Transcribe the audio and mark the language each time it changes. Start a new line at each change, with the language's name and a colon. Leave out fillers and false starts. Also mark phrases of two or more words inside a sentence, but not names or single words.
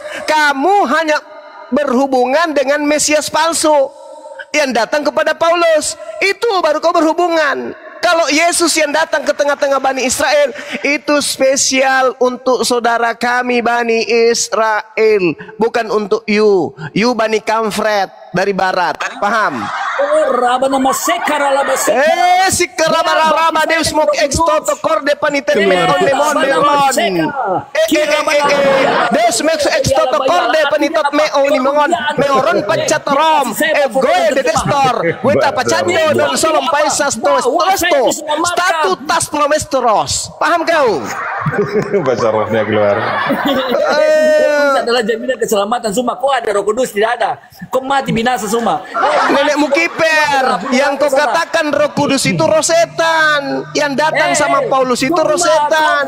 Indonesian: Kamu hanya berhubungan dengan Mesias palsu yang datang kepada Paulus. Itu baru kau berhubungan. Kalau Yesus yang datang ke tengah-tengah Bani Israel, itu spesial untuk saudara kami Bani Israel, bukan untuk you Bani Kamfret dari barat. Paham? Sikaraba Deus mok extoto corde paniten meon Deus mek extoto corde panitot meon meoron pacat rom goe de destor weta pacando don solom paisas tos statu tas promestros. Paham kau? Bahasa rohnya keluar. Yesus adalah jaminan keselamatan. Semua kau ada Roh Kudus, tidak ada. Kau mati binasa semua. Nenekmu kiper, yang kau katakan Roh Kudus itu roh setan. Yang datang sama Paulus itu roh setan.